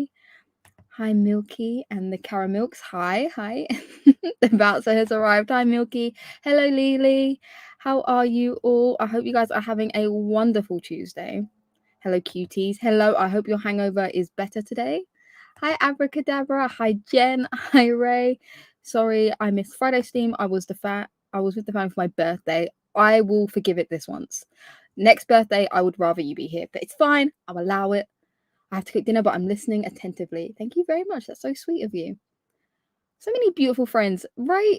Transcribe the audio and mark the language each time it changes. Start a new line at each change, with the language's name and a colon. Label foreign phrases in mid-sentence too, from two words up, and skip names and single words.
English: Hi, Milky and the Caramilks. Hi. The bouncer has arrived. Hi, Milky. Hello, Lily. How are you all? I hope you guys are having a wonderful Tuesday. Hello, cuties. Hello. I hope your hangover is better today. Hi, Abracadabra. Hi, Jen. Hi, Ray. Sorry, I missed Friday stream. I was with the fam for my birthday. I will forgive it this once. Next birthday, I would rather you be here, but it's fine. I'll allow it. I have to cook dinner, but I'm listening attentively. Thank you very much. That's so sweet of you. So many beautiful friends, right?